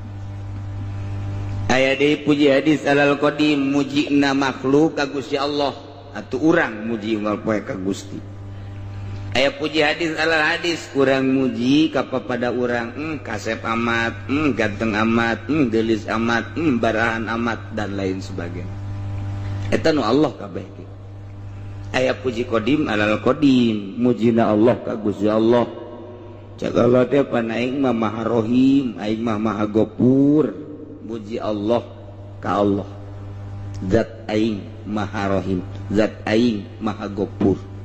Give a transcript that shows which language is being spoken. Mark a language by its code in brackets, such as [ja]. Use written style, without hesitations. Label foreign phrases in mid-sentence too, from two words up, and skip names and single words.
[su] Aya deui puji [ar] حادث على القديم [su] mujina makhluk ka Gusti Allah atuh urang muji unggal poe ka Gusti. Aya puji [ar] حادث على الحادث [su] urang muji ka papada urang kasep amat, ganteng amat, geulis amat, barahan amat [id] dan lain sebagainya. [su] Eta nu Allah kabeh kitu. Aya puji [ar] قديم على القديم [su] mujina Allah ka Gusti Allah. Cakala teh pan aing mah maha rohim, aing mah maha gopur. Muji Allah ka Allah. Zat aing maha rohim, zat aing maha gopur.